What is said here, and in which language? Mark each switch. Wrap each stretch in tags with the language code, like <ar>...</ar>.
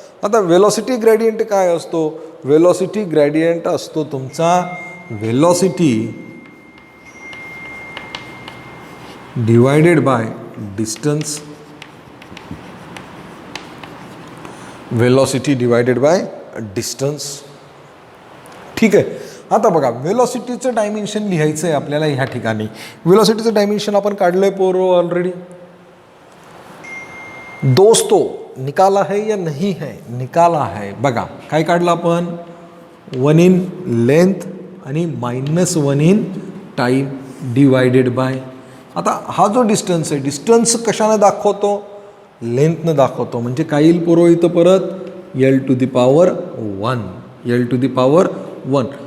<mr>आता velocity gradient काय असतो? वेलॉसिटी ग्रॅडियंट असतो तुमचा velocity divided by distance. Velocity divided by distance. ठीक आहे. आता बघा, वेलॉसिटीचं डायमेन्शन लिहायचं आहे आपल्याला ह्या ठिकाणी. वेलॉसिटीचं डायमेन्शन आपण काढलंय पोरो ऑलरेडी.</mr> <hi>दोस्तों, निकाला है या नहीं है? निकाला है.</hi> <mr>बघा काय काढलं आपण? 1 इन लेंथ आणि -1 इन टाईम डिवायडेड बाय. आता हा जो डिस्टन्स आहे, डिस्टन्स कशाने दाखवतो? लेंथनं दाखवतो. म्हणजे काय येईल पोरो इथं परत? L⁻1. L⁻1.</mr>